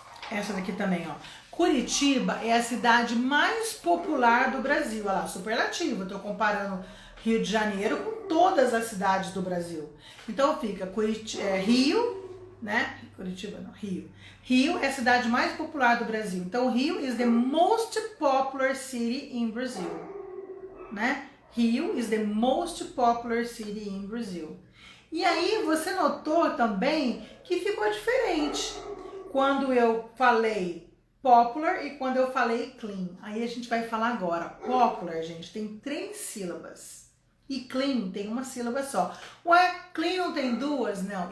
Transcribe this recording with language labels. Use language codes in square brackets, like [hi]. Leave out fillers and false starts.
[pt] Essa daqui também, ó. Curitiba é a cidade mais popular do Brasil. Olha lá, superlativo. Eu tô comparando Rio de Janeiro com todas as cidades do Brasil. Então fica Rio, né? Curitiba não, Rio. Rio é a cidade mais popular do Brasil. [en] Então, Rio is the most popular city in Brazil, né? Rio is the most popular city in Brazil. [pt] E aí, você notou também que ficou diferente quando eu falei popular e quando eu falei clean. Aí a gente vai falar agora. Popular, gente, tem 3 sílabas. E clean tem uma sílaba só. Ué, clean não tem 2? Não.